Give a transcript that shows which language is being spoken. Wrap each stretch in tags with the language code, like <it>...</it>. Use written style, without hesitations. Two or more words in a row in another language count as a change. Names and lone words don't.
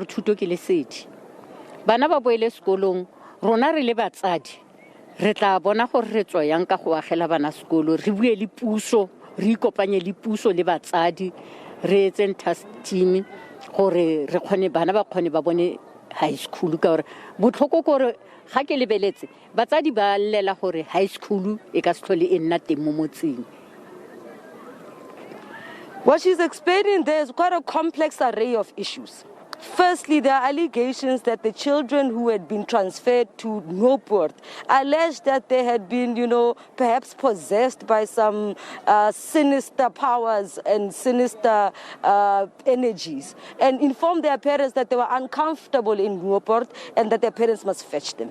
<tn>thuto ke lesedi bana ba boele sekolong rona re le batsadi re tla bona gore re tswa yang ka go agela bana sekolo re bue le puso re ikopanye le puso le batsadi re etse</tn> <en>task team</en> <tn>gore re kgone bana ba kgone ba bone</tn> <en>high school</en> <tn>ka gore botlhoko gore ga ke lebeletse batsadi ba llela gore</tn> <en>high school</en> <tn>e ka se tlhole e nna teng mo motseng.</tn> <en>What she's explaining there is quite a complex array of issues. Firstly, there are allegations that the children who had been transferred to Newport alleged that they had been, perhaps possessed by some sinister powers and sinister energies, and informed their parents that they were uncomfortable in Newport and that their parents must fetch them.</en>